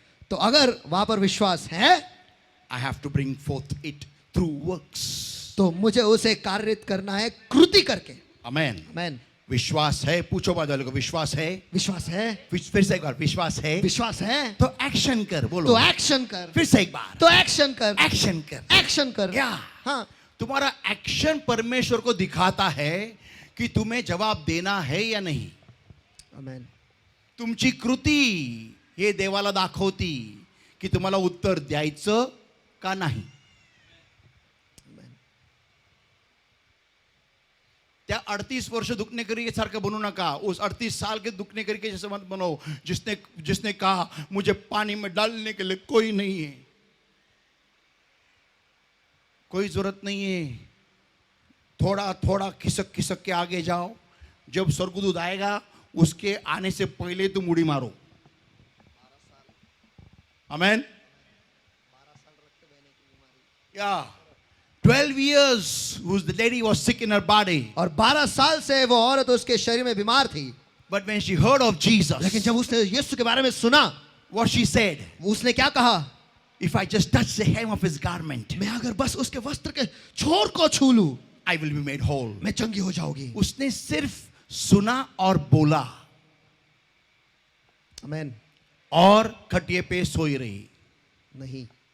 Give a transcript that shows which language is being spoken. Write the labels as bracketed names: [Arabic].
[Hindi] तो अगर वहां पर विश्वास है, [English] I have to bring forth it through works. [Hindi] तो मुझे उसे कार्य करना है कृति करके. [English] Amen. [Hindi] आमेन. विश्वास है. पूछो बाजू वाले को, विश्वास है? विश्वास है. फिर से एक बार, विश्वास है? विश्वास है तो एक्शन कर. बोलो. तो एक्शन कर. फिर से एक बार, तो एक्शन कर. एक्शन कर. एक्शन कर. क्या? हाँ. तुम्हारा एक्शन परमेश्वर को दिखाता है कि तुम्हें जवाब देना है या नहीं. आमेन. [Marathi] तुमची कृती हे देवाला दाखवती की तुम्हाला उत्तर द्यायचं का नाही. त्या 38 वर्ष दुखने करी सारखं बनू नका. [Hindi] उस 38 साल के दुखने करी के जैसे मत बनो जिसने कहा मुझे पानी में डालने के लिए कोई नहीं है. कोई जरूरत नहीं है. थोड़ा थोड़ा खिसक खिसक के आगे जाओ. जब स्वर्गदूत आएगा उसके आने से पहले तुम उड़ी मारो. आमेन. [English] या 12 years the lady was sick in her body. [Hindi] और 12 साल से वो औरत उसके शरीर में बीमार थी. [English] But when she heard of Jesus, [Hindi] लेकिन जब उसने यीशु के बारे में सुना, [English] what she said, [Hindi] उसने क्या कहा? [English] if I just touch the hem of his garment, [Hindi] मैं अगर बस उसके वस्त्र के छोर को छू लूं, [English] I will be made whole. [Hindi] मैं चंगी हो जाऊंगी. उसने सिर्फ सुना और बोला आमेन. और खटिए पे सोई रही. नहीं.